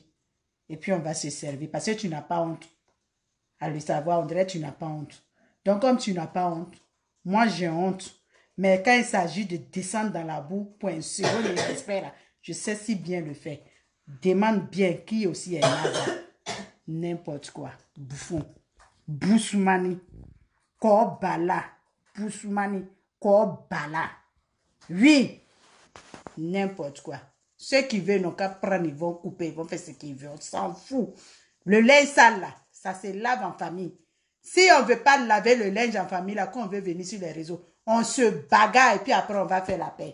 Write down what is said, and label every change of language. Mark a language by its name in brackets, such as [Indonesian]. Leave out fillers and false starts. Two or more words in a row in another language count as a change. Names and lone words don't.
[French] Et puis on va se servir parce que tu n'as pas honte. À le savoir, on dirait que tu n'as pas honte. Donc comme tu n'as pas honte, moi j'ai honte. Mais quand il s'agit de descendre dans la boue pour un second les respect là, je sais si bien le faire. Demande bien qui aussi est là. N'importe quoi. Bouffon. Boussoumani. Korbala. Boussoumani. Korbala. Oui. N'importe quoi. Ceux qui veulent n'ont qu'à prendre, ils vont couper, ils vont faire ce qu'ils veulent. On s'en fout. Le linge sale là, ça se lave en famille. Si on ne veut pas laver le linge en famille là, quand on veut venir sur les réseaux, on se bagarre et puis après on va faire la paix.